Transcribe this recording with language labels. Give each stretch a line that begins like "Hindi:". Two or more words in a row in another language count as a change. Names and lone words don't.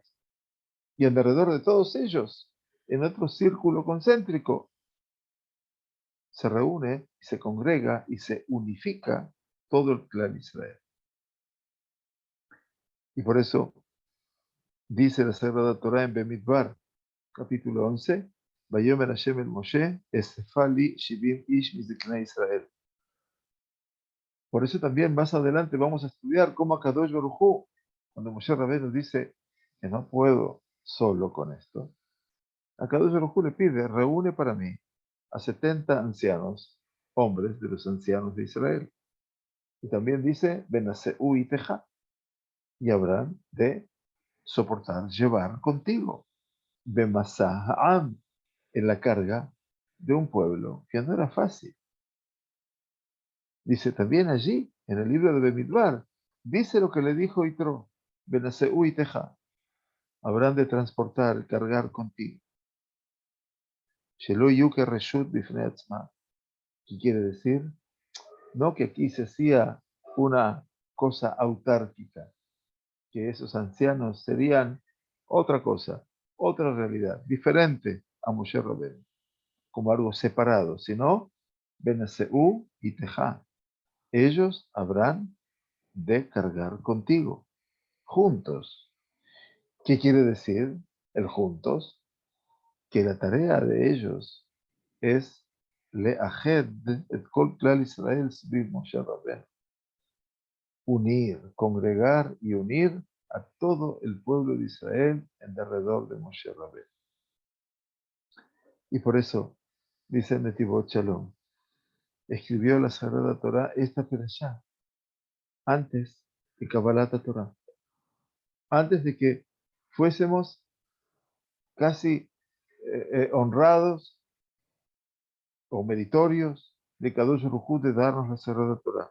Spanish: Y en derredor de todos ellos, en otro círculo concéntrico, se reúne, se congrega y se unifica todo el clan Israel. Y por eso dice la Sagrada Torah en Bemidbar, capítulo 11,
Hebrew: ויאמר ה' אל משה אספה לי שבעים איש מזקני ישראל.
Spanish: Por eso también más adelante vamos a estudiar cómo
Hebrew: הקדוש ברוך הוא,
Spanish: cuando Moshe Rabbeinu dice que no puedo solo con esto,
Hebrew: הקדוש ברוך הוא
Spanish: le pide, reúne para mí a 70 ancianos, hombres de los ancianos de Israel. Y también dice,
Hebrew: ונשאו אתך,
Spanish: y habrán de soportar, llevar contigo,
Hebrew: במשא העם,
Spanish: en la carga de un pueblo que no era fácil. Dice también allí, en el libro de Bemidbar, dice lo que le dijo Yitro,
Hebrew: ונשאו אתך,
Spanish: habrán de transportar, cargar contigo.
Hebrew: שלא יהא רשות בפני עצמה.
Spanish: ¿Qué quiere decir? No que aquí se hacía una cosa autárquica, que esos ancianos serían otra cosa, otra realidad, diferente a Moshe Rabbeinu, como algo separado, sino
Hebrew: ונשאו אתך.
Spanish: Ellos habrán de cargar contigo, juntos. ¿Qué quiere decir el juntos? Que la tarea de ellos es
Hebrew: לאחד את כל כלל ישראל סביב
Spanish: Moshe Rabbeinu. Unir, congregar y unir a todo el pueblo de Israel en derredor de Moshe Rabbeinu. Y por eso, dice Netivot Shalom, escribió la Sagrada Torah esta perashá antes de
Hebrew: קבלת תורה,
Spanish: antes de que fuésemos casi honrados o meritorios de
Hebrew: קדוש ברוך הוא
Spanish: de darnos la Sagrada Torah.